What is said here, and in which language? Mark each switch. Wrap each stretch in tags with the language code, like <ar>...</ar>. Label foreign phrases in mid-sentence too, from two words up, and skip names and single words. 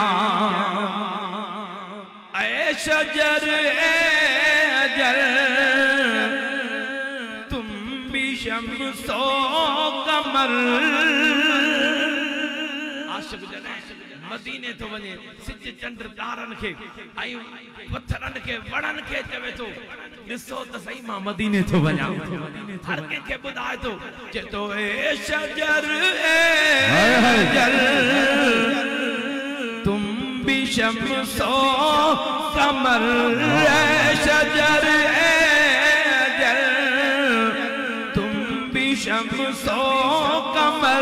<ur>اے شجر اے اجل تم بھی شمسو قمر.</ur> <sd>आशिक़ जने मदीने तो वने सिज चंद्र तारन के आई पत्थरन के वड़न के चवे तो ॾिसो त सही मां मदीने तो वञा। हर कंहिंखे ॿुधाए तो जे तो</sd> <ur>اے شجر اے اجل تم بھی شمسو قمر. اے شجر اے اجل تم بھی شمسو قمر.</ur>